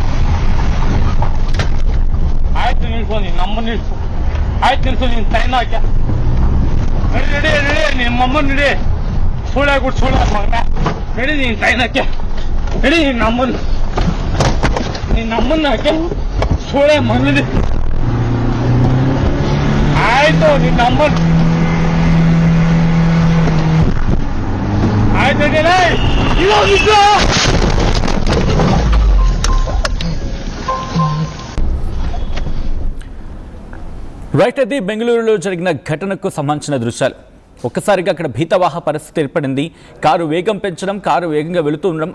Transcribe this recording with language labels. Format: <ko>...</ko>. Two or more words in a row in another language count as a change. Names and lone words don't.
<kn>ಆಯ್ತು ನಿಲ್ಸು ನೀನು ನಮ್ಮ ನಿಲ್ಸು ಆಯ್ತು ನಿಲ್ಸು ನೀನು ಟೈಮ್ ಹಾಕ್ಯ ನಡಿ ನಿಮ್ಮಮ್ಮ ನಡಿ ಸುಳ್ಳೆ ಕೊಟ್ಟು ಸುಳ್ಳೆ ಮಗನ ನಡಿ ನೀನು ಟೈಮ್ ಹಾಕ್ಯ ನಡಿ ನಮ್ಮನ್ನ ಹಾಕ್ಯ ಸುಳ್ಳೆ ಮಗನಿದೆ ಆಯ್ತು ನಿನ್ನ ನಮ್ಮನ್ ಆಯ್ತು</kn> <te>రైట్. అది బెంగళూరులో జరిగిన ఘటనకు సంబంధించిన దృశ్యాలు. ఒక్కసారిగా అక్కడ భీతవాహ పరిస్థితి ఏర్పడింది. కారు వేగం పెంచడం, కారు వేగంగా వెళుతూ ఉండడం.</te>